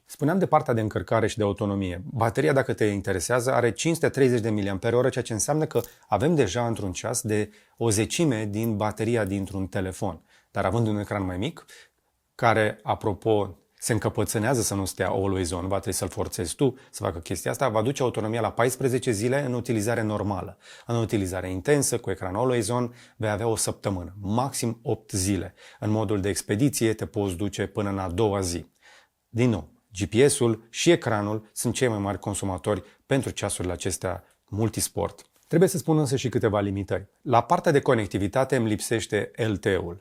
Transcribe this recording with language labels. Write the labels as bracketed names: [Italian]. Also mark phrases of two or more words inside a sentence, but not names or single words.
[Romanian] Spuneam de partea de încărcare și de autonomie. Bateria, dacă te interesează, are 530 de mAh, ceea ce înseamnă că avem deja într-un ceas de o zecime din bateria dintr-un telefon. Dar având un ecran mai mic, care, apropo, se încăpățânează să nu stea [English] always on, [Romanian] va trebui să-l forțezi tu să facă chestia asta, va duce autonomia la 14 zile în utilizare normală. În utilizare intensă, cu ecran [English] always on, [Romanian] vei avea o săptămână, maxim 8 zile. În modul de expediție te poți duce până în a doua zi. Din nou, GPS-ul și ecranul sunt cei mai mari consumatori pentru ceasurile acestea multisport. Trebuie să spun însă și câteva limitări. La partea de conectivitate îmi lipsește LTE-ul.